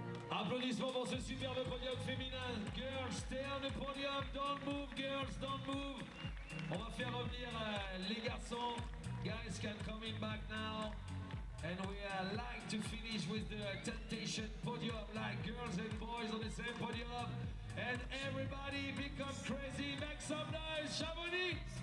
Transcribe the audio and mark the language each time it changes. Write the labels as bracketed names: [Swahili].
[French] Applaudissements pour ce superbe podium féminin. [English] Girls, stay on the podium. Don't move, girls, don't move. [French] On va faire revenir les garçons. [English] Guys can come in back now. And we like to finish with the temptation podium, like girls and boys on the same podium. And everybody become crazy. Make some noise, Chamonix.